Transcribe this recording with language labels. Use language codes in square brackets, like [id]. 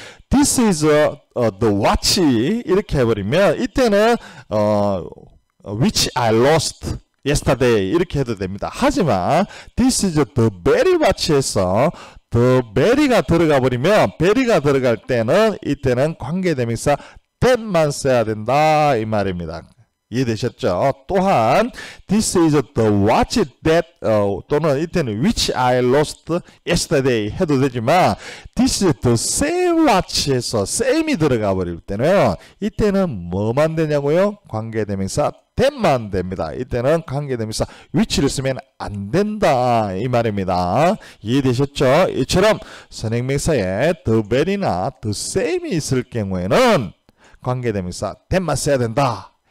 [en] This is the watch [ko] 이렇게 해버리면 이때는 [en] which I lost yesterday [ko] 이렇게 해도 됩니다. 하지만 [en] this is the very watch [ko] 에서 the very가 들어가 버리면 very가 들어갈 때는 이때는 관계대명사 that만 써야 된다 이 말입니다. 이해되셨죠? 또한 [en] this is the watch that [ko] 또는 이때는 [en] which I lost yesterday [ko] 해도 되지만 [en] this is the same watch [ko] 에서 same이 들어가 버릴 때는 이때는 뭐만 되냐고요? 관계대명사 that만 됩니다. 이때는 관계대명사 which를 쓰면 안 된다 이 말입니다. 이해되셨죠? 이처럼 선행명사에 the very나 the same이 있을 경우에는 관계대명사 that만 써야 된다.